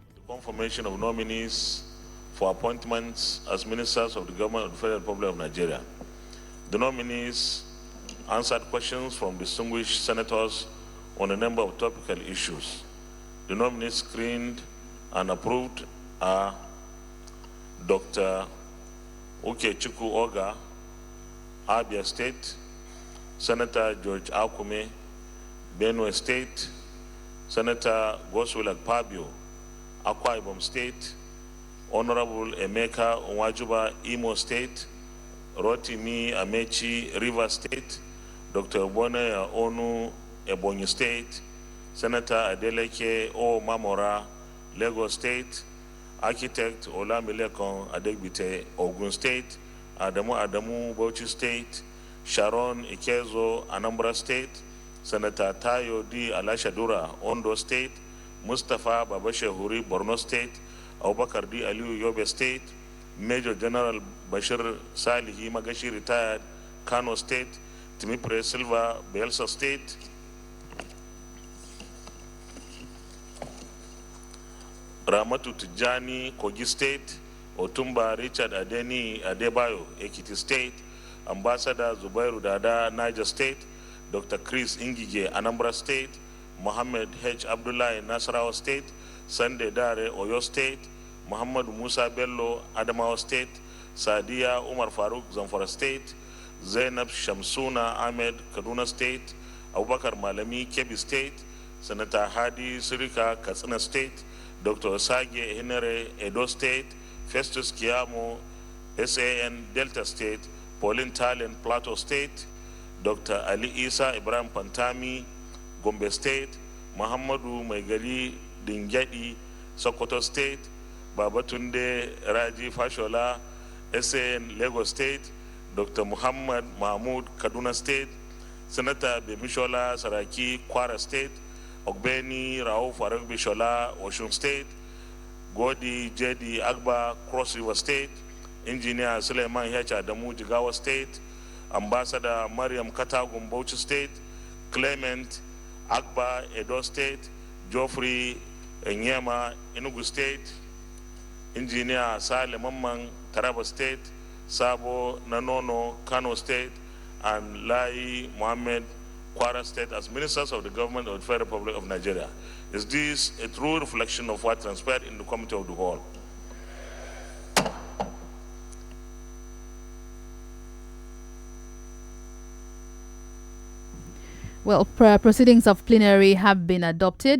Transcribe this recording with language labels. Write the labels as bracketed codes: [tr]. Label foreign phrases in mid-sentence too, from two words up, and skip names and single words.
[en] The confirmation of nominees for appointments as ministers of the government of the Federal Republic of Nigeria. The nominees answered questions from distinguished senators on a number of topical issues. The nominees screened and approved are Dr. Okechukwu Oga, Abia State, Senator George Akume, Benue State, Senator Goswill Akpabio, Akwa Ibom State, Honorable Emeka Onwajuba, Imo State, Rotimi Amechi, Rivers State, Dr. Bone Onu, Ebonyi State, Senator Adeleke O. Mamora, Lagos State, Architect Olamilekon Adegbite, Ogun State, Adamu Bauchi State, Sharon Ikezo, Anambra State, Senator Tayo D. Alashadura, Ondo State, Mustafa Babashehuri, Borno State, Abubakar D. Aliyu, Yobe State, Major General Bashir Salihi Magashi, retired, Kano State, Timipre Silva, Bielsa State. Ramatu Tijani, Kogi State. Otumba Richard Adeni Adebayo, Ekiti State. Ambassador Zubairu Dada, Niger State. Dr. Chris Ingige, Anambra State. Mohammed H. Abdullah, Nasarawa State. Sunday Dare, Oyo State. Muhammad Musa Bello, Adamawa State. Sadia Umar Farouk, Zamfara State. Zainab Shamsuna Ahmed, Kaduna State. Abubakar Malami, Kebbi State. Senator Hadi Sirika, Katsina State. Dr. Osage Henere, Edo State. Festus Kiamo, SAN, Delta State. Pauline Talen, Plateau State. Dr. Ali Isa Ibrahim Pantami, Gombe State. Muhammadu Maigali Dingyadi, Sokoto State. Babatunde Raji Fashola, SAN, Lagos State. Dr. Muhammad Mahmoud, Kaduna State. Senator Bemishola Saraki, Kwara State. Ogbeni Rauf Farag Bishola, Osun State. Godi Jedi Agba, Cross River State. Engineer Suleiman H. Adamu, Jigawa State. Ambassador Mariam Katagum, Bauchi State. Clement Agba, Edo State. Geoffrey Enyema, Enugu State. Engineer Saleh Mamman, Taraba State. Sabo Nanono, Kano State. And Lai Mohammed, Kwara State, as ministers of the government of the Federal Republic of Nigeria. Is this a true reflection of what transpired in the Committee of the Whole? Well, proceedings of plenary have been adopted.